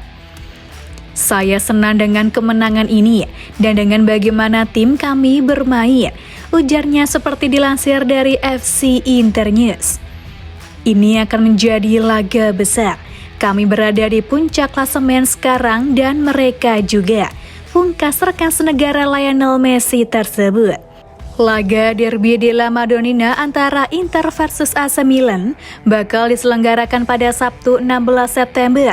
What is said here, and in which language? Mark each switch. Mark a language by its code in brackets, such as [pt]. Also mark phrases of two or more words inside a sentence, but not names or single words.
[id] Saya senang dengan kemenangan ini dan dengan bagaimana tim kami bermain, ujarnya seperti dilansir dari FC Internews. Ini akan menjadi laga besar. Kami berada di puncak klasemen sekarang dan mereka juga, pungkas rekan senegara Lionel Messi tersebut. Laga derby della Madonnina antara Inter versus AC Milan bakal diselenggarakan pada Sabtu 16 September.